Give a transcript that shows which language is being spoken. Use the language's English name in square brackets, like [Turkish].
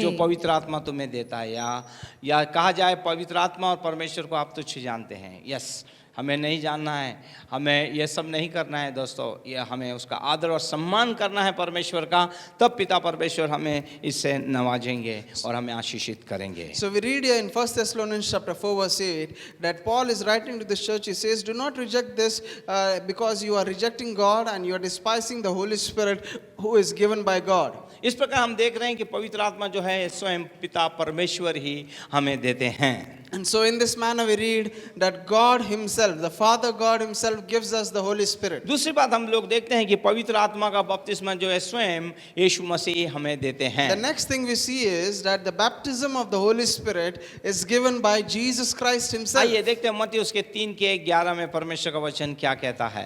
[Hindi] जो पवित्र आत्मा तुम्हें देता है, या कहा जाए पवित्र आत्मा और परमेश्वर को आप तुच्छ जानते हैं। यस, हमें नहीं जानना है, हमें ये सब नहीं करना है दोस्तों, ये हमें उसका आदर और सम्मान करना है परमेश्वर का, तब पिता परमेश्वर हमें इससे नवाजेंगे और हमें आशीषित करेंगे। [English] So we read here in 1 Thessalonians chapter 4 verse 8 that Paul is writing to this church. He says, do not reject this because you are rejecting God and you are despising the Holy Spirit who is given by God. [Hindi] इस प्रकार हम देख रहे हैं कि पवित्र आत्मा जो है स्वयं पिता परमेश्वर ही हमें देते हैं। [English] And so in this manner we read that God Himself, the Father God Himself gives us the Holy Spirit. [Hindi] दूसरी बात हम लोग देखते हैं कि पवित्र आत्मा का बपतिस्मा जो है स्वयं यीशु मसीह हमें देते हैं। [English] The next thing we see is that the baptism of the Holy Spirit is given by Jesus Christ Himself. [Hindi] आइए देखते हैं मत्ती उसके 3:11 में परमेश्वर का वचन क्या कहता है।